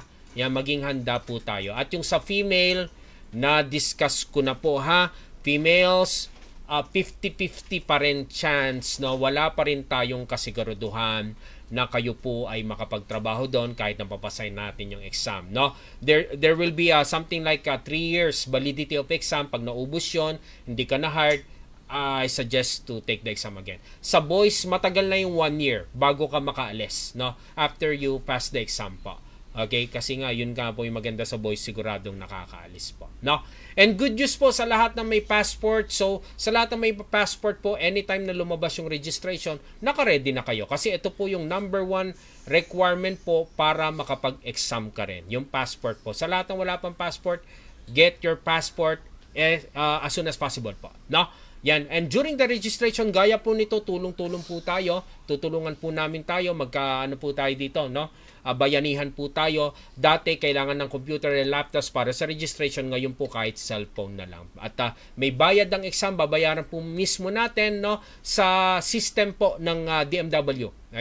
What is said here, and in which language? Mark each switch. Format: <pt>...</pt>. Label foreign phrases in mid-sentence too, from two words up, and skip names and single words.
<tl>Yan, maging handa po tayo. At yung sa female, na-discuss ko na po, ha? Females, 50-50 pa rin chance, no? Wala pa rin tayong kasiguraduhan na kayo po ay makapagtrabaho doon kahit napapasay natin yung exam, no?</tl> <en>There will be something like 3 years validity of exam.</en> <tl>Pag naubos yon, hindi ka na hired,</tl> <en>I suggest to take the exam again.</en> <tl>Sa boys, matagal na yung 1 year bago ka makaalis, no?</tl> <en>After you pass the exam po. Okay?</en> <tl>Kasi nga, yun nga po yung maganda sa boys, siguradong nakakaalis po, no?</tl> <en>And good news</en> <tl>po sa lahat na may passport. So, sa lahat na may passport po, anytime na lumabas yung registration, naka-ready na kayo. Kasi ito po yung number 1 requirement po para makapag-exam ka rin. Yung passport po. Sa lahat ng wala pang passport,</tl> <en>get your passport as soon as possible</en> <tl>po, no? Yan.</tl> <en>And during the registration,</en> <tl>gaya po nito, tulong-tulong po tayo. Tutulungan po namin tayo. Magkaano po tayo dito, no? Bayanihan po tayo. Dati, kailangan ng</tl> <en>computer and laptops</en> <tl>para sa registration. Ngayon po, kahit cellphone na lang. At may bayad ng exam, babayaran po mismo natin, no? Sa system po ng DMW. Okay? Yan.</tl>